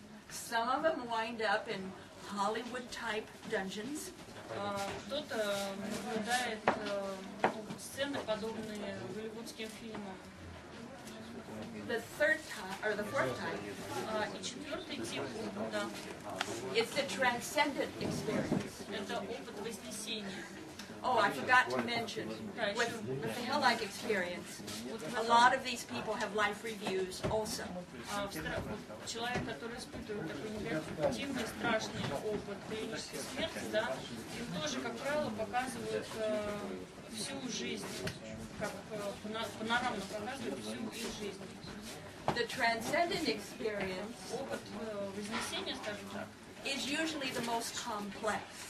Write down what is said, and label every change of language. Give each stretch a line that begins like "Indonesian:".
English: Some of them wind up in Hollywood-type dungeons.
Russian: Кто-то наблюдает сцены, подобные голливудским фильмам.
English: The fourth type
Russian: И четвертый тип опыта
English: is the transcendent experience.
Russian: – это опыт вознесения.
English: Oh, I forgot to mention, with the hell-like experience, a lot of these people have life reviews also.
Russian: Человек, который испытывает такой негативный, страшный опыт клинической смерти, да, им тоже, как правило, показывают всю жизнь, как панорамно показывают всю их жизнь.
English: The transcendent experience
Russian: Опыт вознесения, скажем так,
English: is usually the most complex.